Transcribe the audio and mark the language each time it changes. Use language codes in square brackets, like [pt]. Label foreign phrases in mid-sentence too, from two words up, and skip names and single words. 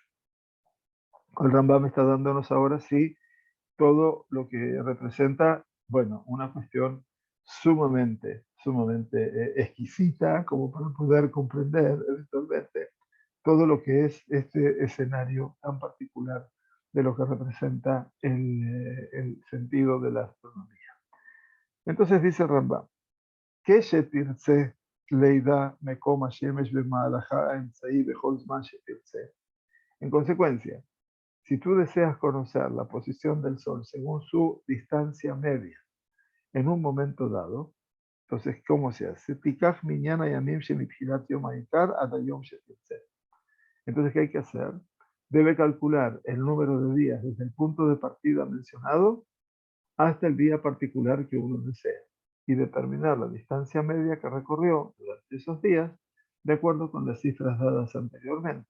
[es] El Rambam está dándonos ahora sí todo lo que representa, bueno, una cuestión sumamente exquisita, como para poder comprender eventualmente todo lo que es este escenario tan particular de lo que representa el sentido de la astronomía. Entonces dice el Rambam, que [he] שתרצה לידע מקום השמש במהלכה האמצעי בכל זמן שתרצה. [es] En consecuencia, si tú deseas conocer la posición del Sol según su distancia media en un momento dado, entonces, ¿cómo se hace? [he] תקח מנין הימים שמתחילת יום העיקר עד היום שתרצה. [es] Entonces, ¿qué hay que hacer? Debe calcular el número de días desde el punto de partida mencionado hasta el día particular que uno desea y determinar la distancia media que recorrió durante esos días de acuerdo con las cifras dadas anteriormente.